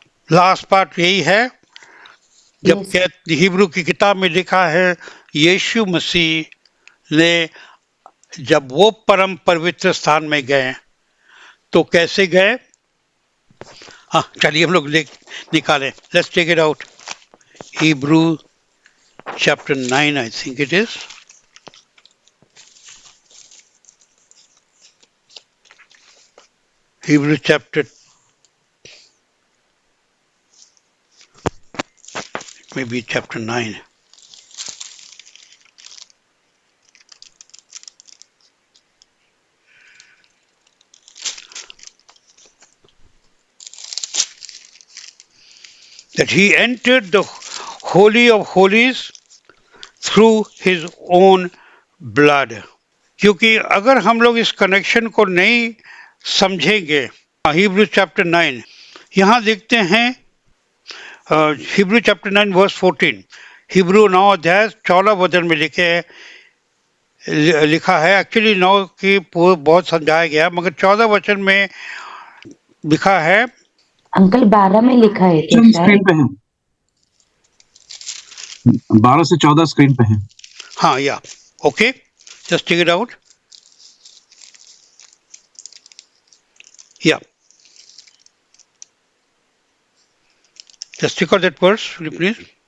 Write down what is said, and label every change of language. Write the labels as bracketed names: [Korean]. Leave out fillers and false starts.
[English] Last part [Hindi] यही है जब [English] Yes. [Hindi] हिब्रू की किताब में लिखा है यीशु मसीह ने जब वो परम पवित्र स्थान में गए तो कैसे गए. हाँ चलिए हम लोग निकालें. [English] Let's take it out. Hebrew chapter 9 I think it is. Hebrew chapter, maybe chapter 9. That he entered the Holy of Holies through his own blood. [Hindi] क्योंकि अगर हम लोग इस कनेक्शन को नहीं समझेंगे. हिब्रू चैप्टर 9 यहाँ देखते हैं. Hebrew chapter 9 verse 14. हिब्रू 9 अध्याय 14 वचन में लिखा है. एक्चुअली 9 की बहुत समझाया गया मगर 14 वचन में लिखा है. अंकल 12 में लिखा है तो स्क्रीन शायद पे है. 12 से 14 स्क्रीन पे है. [English] हाँ या okay just take it out. या just take out that verse will you please.